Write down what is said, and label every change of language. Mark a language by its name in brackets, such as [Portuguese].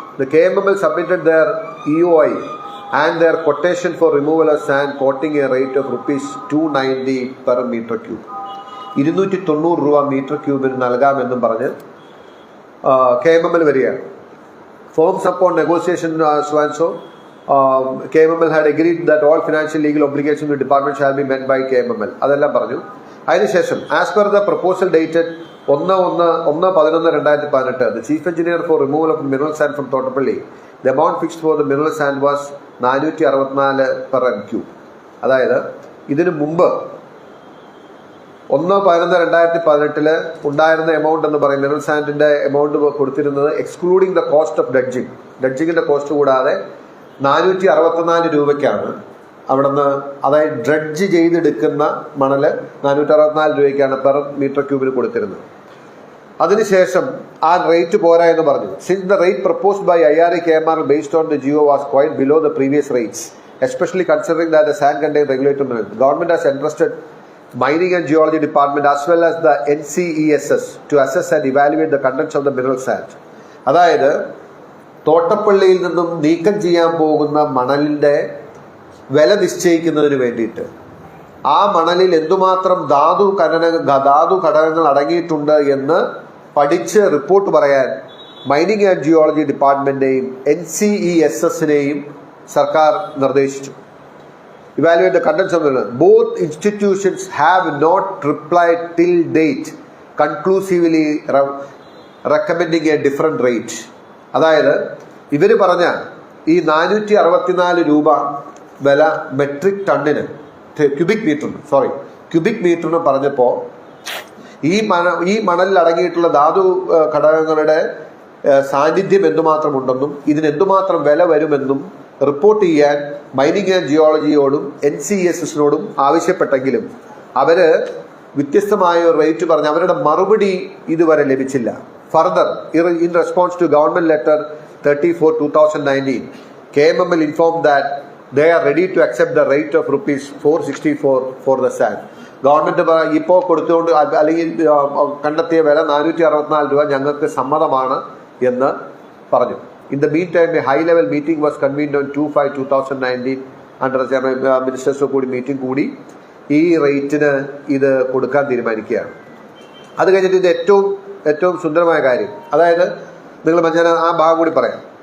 [English] The KMML submitted their EOI and their quotation for removal of sand quoting a rate of ₹290 per meter cube. [Malayalam] 290 രൂപ metre ക്യൂബിന് നൽകാമെന്നും പറഞ്ഞ് KMML വരികയാണ്. [English] Firms upon negotiation so and so. KMML had agreed that all financial legal obligations of the department shall be met by KMML. [Malayalam] അതെല്ലാം പറഞ്ഞു. അതിനുശേഷം [English] As per the proposal dated 1/11/2018 the chief engineer for removal of mineral sand from Thottapalli, the amount fixed for the mineral sand was 464 per MQ. [Malayalam] അതായത് ഇതിനു മുമ്പ് 1/11/2018 ഉണ്ടായിരുന്ന amount എന്ന് പറയും mineral സാൻഡിന്റെ amount കൊടുത്തിരുന്നത് excluding the cost of ഡഡ്ജിങ്ങിന്റെ cost കൂടാതെ 464 രൂപയ്ക്കാണ് അവിടുന്ന്, അതായത് ഡ്രഡ്ജ് ചെയ്തെടുക്കുന്ന മണല് 464 രൂപയ്ക്കാണ് പെർ മീറ്റർ ക്യൂബിന് കൊടുത്തിരുന്നത്. അതിനുശേഷം ആ റേറ്റ് പോരാ എന്ന് പറഞ്ഞു. [English] Since the rate proposed by IRA KMRL based on the GO was quite below the previous rates, especially considering that the sand contained regulated minerals, the government has entrusted Mining and Geology Department as well as the NCESS to assess and evaluate the contents of the mineral sand. [Malayalam] അതായത് തോട്ടപ്പള്ളിയിൽ നിന്നും നീക്കം ചെയ്യാൻ പോകുന്ന മണലിന്റെ വില നിശ്ചയിക്കുന്നതിന് വേണ്ടിയിട്ട് ആ മണലിൽ എന്തുമാത്രം ധാതു ഘടകങ്ങൾ അടങ്ങിയിട്ടുണ്ട് എന്ന് പഠിച്ച് റിപ്പോർട്ട് പറയാൻ മൈനിങ് ആൻഡ് ജിയോളജി ഡിപ്പാർട്ട്മെന്റിനെയും NCESS-നെയും സർക്കാർ നിർദ്ദേശിച്ചു. [English] Evaluate the contents of the mineral. Both institutions have not replied till date, conclusively recommending a different rate. [Malayalam] അതായത് ഇവർ പറഞ്ഞ ഈ 464 രൂപ വില മെട്രിക് ടണ്ണിന് ക്യൂബിക് മീറ്ററിന് പറഞ്ഞപ്പോൾ ഈ മണലിൽ അടങ്ങിയിട്ടുള്ള ധാതു ഘടകങ്ങളുടെ സാന്നിധ്യം എന്തുമാത്രം ഉണ്ടെന്നും ഇതിന് എന്തുമാത്രം വില വരുമെന്നും റിപ്പോർട്ട് ചെയ്യാൻ മൈനിങ് ആൻഡ് ജിയോളജിയോടും NCESS-നോടും ആവശ്യപ്പെട്ടെങ്കിലും അവര് വ്യത്യസ്തമായ ഒരു റേറ്റ് പറഞ്ഞ് അവരുടെ മറുപടി ഇതുവരെ ലഭിച്ചില്ല. [English] Further, in response to government letter 34/2019, KMML informed that they are ready to accept the rate of ₹464 for the sand. [Malayalam] Government ഇപ്പോൾ കൊടുത്തുകൊണ്ട് അല്ലെങ്കിൽ കണ്ടെത്തിയ വില 464 രൂപ ഞങ്ങൾക്ക് സമ്മതമാണ് എന്ന് പറഞ്ഞു. [English] In the meantime, a high-level meeting was convened on 2/5/2019 under [Malayalam] ministers കൂടി മീറ്റിംഗ് കൂടി ഈ റേറ്റിന് ഇത് കൊടുക്കാൻ തീരുമാനിക്കുകയാണ്. അത് കഴിഞ്ഞിട്ട് ഇത് ഏറ്റവും സുന്ദരമായ കാര്യം, അതായത് നിങ്ങൾ ഞാൻ ആ ഭാഗം കൂടി പറയാം.